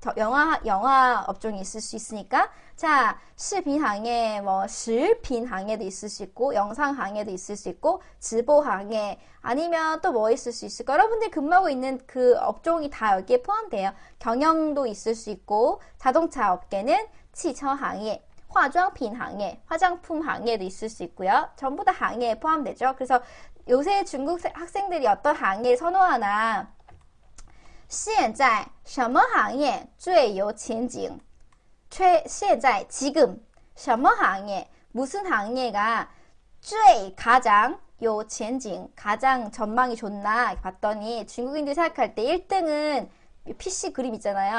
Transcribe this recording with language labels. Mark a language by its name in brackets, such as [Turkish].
[Korean] 영화 업종이 있을 수 있으니까. 자, [Chinese] 视频行业, [Korean] 뭐, [Chinese] 视频行业 [Korean] 도 있을 수 있고, 영상行业도 있을 수 있고, [Chinese] 直播行业, [Korean] 아니면 또 뭐 있을 수 있을까? 여러분들이 근무하고 있는 그 업종이 다 여기에 포함돼요. 경영도 있을 수 있고, 자동차 업계는 [Chinese] 汽车行业, 化妆品行业, [Korean] 화장품行业도 있을 수 있고요. 전부 다行业에 포함되죠. 그래서 요새 중국 학생들이 어떤行业선호하나, [Chinese] 现在什么行业最有前景? [Korean] 现在 지금 [Chinese] 什么行业 [Korean] 무슨行业가 最 가장 [Chinese] 有前景 [Korean] 가장 전망이 좋나 봤더니 중국인들이 생각할 때 1등은 PC 그림 있잖아요.